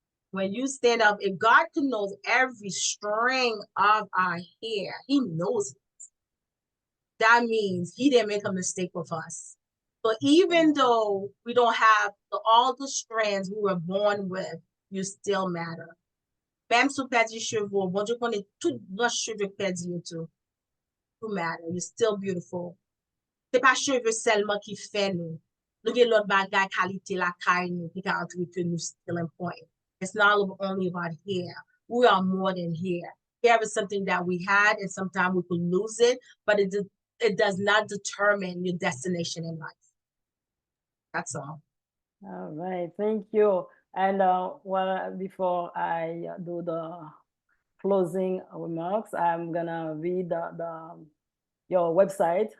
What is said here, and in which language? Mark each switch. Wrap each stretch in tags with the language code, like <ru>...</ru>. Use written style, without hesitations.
<en>When you stand up, if God knows every string of our hair, He knows it. That means He didn't make a mistake with us. But even though we don't have all the strands we were born with, you still matter.</en> <fr>Même si vous perdez cheveux, bon Dieu connaît tout grand cheveux perdu tout.</fr> <en>You matter. You're still beautiful.</en> <fr>C'est pas cheveux seulement qui fait nous. Nous avons l'autre bagage qualité la caille nous qui a entré que nous still important.</fr> <en>It's not only about hair. We are more than hair. Hair is something that we had, and sometimes we could lose it, but it does not determine your destination in life. That's all. All right, thank you. And well, before I do the closing remarks, I'm gonna read your website.</en>